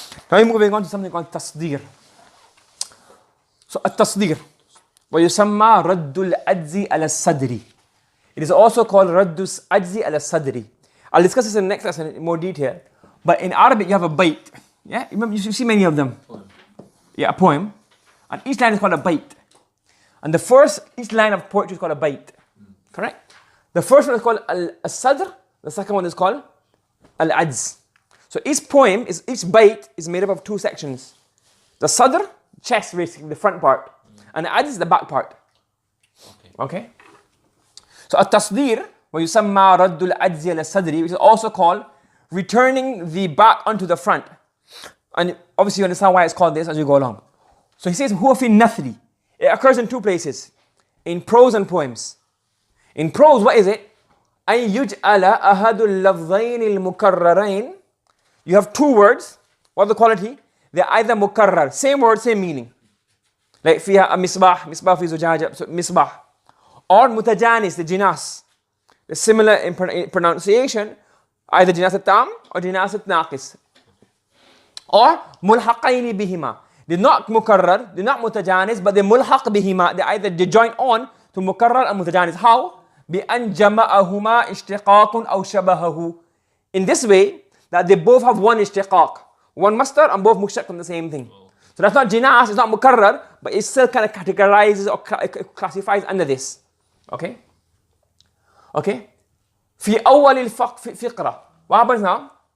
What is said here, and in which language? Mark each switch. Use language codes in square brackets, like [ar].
[en] Now we're moving on to something called tasdeer. So at-tasdeer, [ar] ويسمى رد العجز على الصدر. [en] It is also called [ar] رد العجز على الصدر. [en] I'll discuss this in the next lesson in more detail. But in Arabic you have a bait. Yeah, remember you see many of them. Yeah, a poem, and each line is called a bait. And each line of poetry is called a bait. Correct? The first one is called al-sadr. The second one is called al-ajz. So each bait is made up of two sections. The sadr, chest basically, the front part. And al-ajz is the back part. Okay? So at-tasdeer, [ar] وَيُسَمَّى رَدُّ الْعَجْزِ عَلَى الصَّدْرِ, [en] which is also called returning the back onto the front. And obviously you understand why it's called this as you go along. So he says, [ar] هُوَ فِي النَّثْرِ. [en] It occurs in two places. In prose and poems. In prose, what is it? [ar] أن يجعل أحد اللفظين المكررين. [en] You have two words. What the quality? They're either مكرر, same word, same meaning. [ar] Like فيها مصباح, مصباح في زجاجة, so مصباح. [en] Or متجانس, the jinas. The similar in pronunciation, either jinas التام or jinas الناقص. [ar] Or ملحقين بهما. [en] They're not مكرر, they're not متجانس, but they're [ar] ملحق بهما. [en] They join on to مكرر and متجانس. How? [ar] بأن جمعهما اشتقاق أو شبهه. [en] In this way, that they both have one ishtiqaq, one masdar, and both mushtaq from the same thing. So that's not jinas, it's not mukarrar, but it still kind of categorizes or classifies under this. Okay? Okay? [ar] في أول الفقرة. [en] What happens now?